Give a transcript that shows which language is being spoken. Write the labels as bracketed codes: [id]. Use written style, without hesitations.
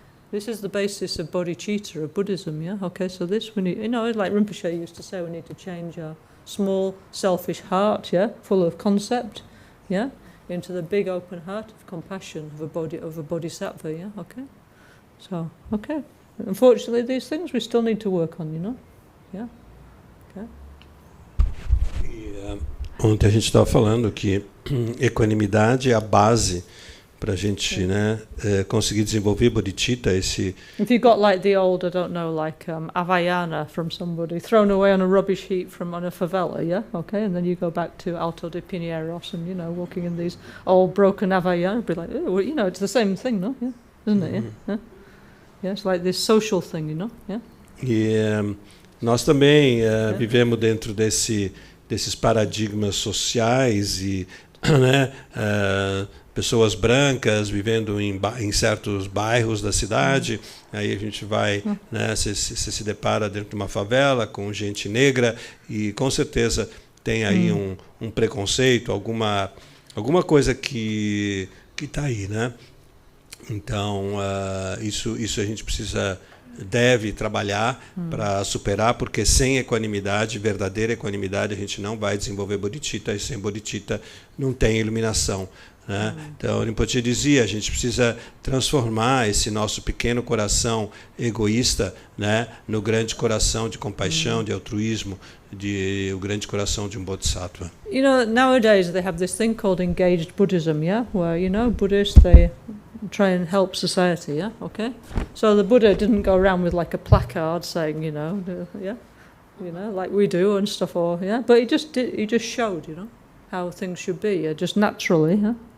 [en] This is the basis of bodhicitta, of Buddhism, yeah? Okay, so this we need, like Rinpoche used to say, we need to change our small, selfish heart, yeah, full of concept, yeah, into the big open heart of compassion, of a bodhisattva, yeah, okay? So, okay. Unfortunately, these things we still need to work on, yeah? Okay. [pt] E, ontem a gente estava falando que equanimidade é a base para a gente, né, conseguir desenvolver bodhicitta, esse... [en] If you got like the old, I don't know, like Havaiana from somebody, thrown away on a rubbish heap on a favela, yeah? Okay, and then you go back to Alto de Pinheiros and, walking in these old broken Havaiana, be like, oh, well, it's the same thing, no? Yeah, isn't it? Yeah? Yeah, it's like this social thing, yeah? [pt] E nós também vivemos dentro desses paradigmas sociais e, né, pessoas brancas vivendo em certos bairros da cidade, aí a gente vai, né, se depara dentro de uma favela com gente negra e com certeza tem aí um preconceito, alguma coisa que está aí, né? Então isso a gente deve trabalhar para superar, porque sem equanimidade, verdadeira equanimidade, a gente não vai desenvolver bodhicitta, e sem bodhicitta não tem iluminação, né? Então, Rinpoche dizia, a gente precisa transformar esse nosso pequeno coração egoísta, né, no grande coração de compaixão, de altruísmo, o grande coração de um bodhisattva. [en] Nowadays they have this thing called engaged Buddhism, yeah, where Buddhists they try and help society, yeah, okay. So the Buddha didn't go around with like a placard saying, like we do and stuff, but he just showed, how things should be, just naturally, yeah.